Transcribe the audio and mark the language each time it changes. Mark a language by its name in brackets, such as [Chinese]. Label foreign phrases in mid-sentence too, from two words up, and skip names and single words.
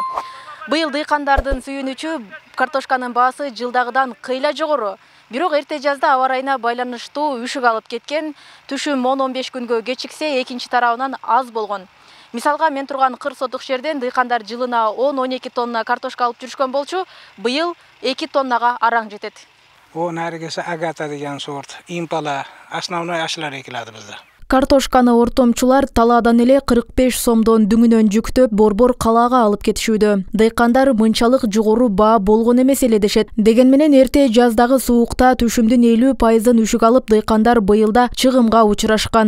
[Kyrgyz] Быйыл дыйкандардын сүйүнүчү картошканын баасы жылдагыдан кыйла жогору. Бирок эрте жазда аба ырайына байланыштуу үшүк алып кеткен, түшүм 10-15 күнгө кечиксе, экинчи тарабынан аз болгон. Мисалга, мен турган 40 сотук жерден дыйкандар жылына 10-12 тонна картошка алып жүрүшкөн болчу, быйыл 2 тоннага араң жетет. [Uzbek] O narigisi Agata degan sort, Impala, основной ашлар экилadi bizda. [Kyrgyz] Картошканы ортомчулар талаадан эле 45 сомдон дүңүнөн жүктөп борбор калаага алып кетишүүдө. Дыйкандар мынчалык жогору баа болгон эмес эле дешет. Деген менен эрте жаздагы суукта түшүмдүн 50% үшүк алып дыйкандар быйылда чыгымга учурашкан.